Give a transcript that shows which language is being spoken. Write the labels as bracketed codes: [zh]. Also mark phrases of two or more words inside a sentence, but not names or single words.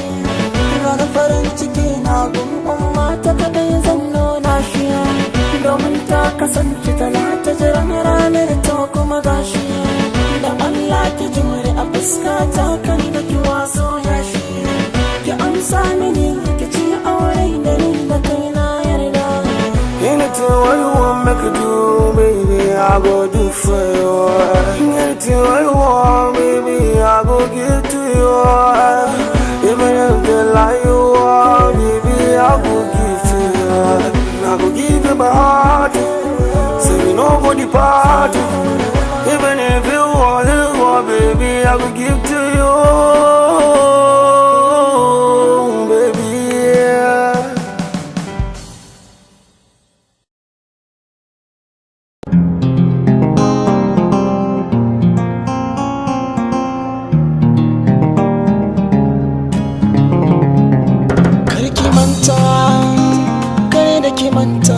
[ha] Ranar farin ciki na gun mata kadai zan nuna shi. Domin ta kasance tana ta jiran ranar ta kuma gashi. Da Allah ki jure a fuskata kan da ki waso ya shi. Ki amsa mini ki ci aure da ni da kai na yarda. [pcm] Anything what you want make you do, baby, I go do for you. Anything what you want, baby, I go give to you. Even if they lie you are, baby, I go give to you. I go give you my heart, say you know for the part. Even if you want, baby, I go give to you, baby. [ha] Karki manta, kare da ki manta.